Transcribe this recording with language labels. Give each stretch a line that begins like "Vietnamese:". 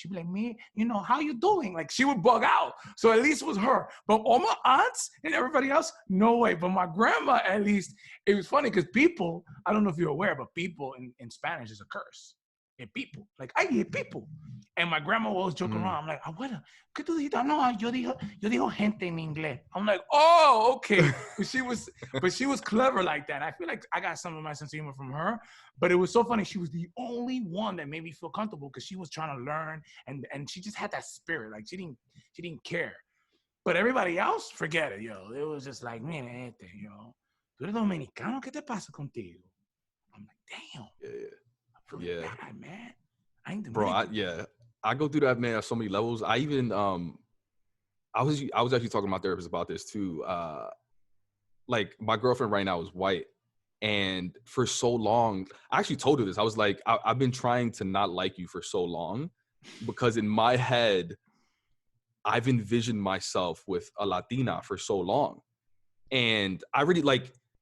English: She'd be like, me, how you doing? Like she would bug out. So at least it was her. But all my aunts and everybody else, no way. But my grandma, at least, it was funny because people, I don't know if you're aware, but people in Spanish is a curse. And people, like, ay, people. And my grandma will always joke around. I'm like,
Spanish: abuela, ¿qué tú dijiste? No, yo digo gente en inglés.
English: I'm like, oh, okay. But she was clever like that. I feel like I got some of my sense of humor from her. But it was so funny. She was the only one that made me feel comfortable because she was trying to learn and she just had that spirit. Like she didn't care. But everybody else, forget it, yo. It was just like,
Spanish: mira este,
English: yo.
Spanish: Tú eres dominicano, ¿qué te pasa contigo?
English: I'm like, damn. Yeah. Bad, man. I ain't Bro, I go through that, man, at so many levels. I even I was actually talking to my therapist about this too. Like my girlfriend right now is white, and for so long, I actually told her this. I was like, I've been trying to not like you for so long because in my head, I've envisioned myself with a Latina for so long, and I really like.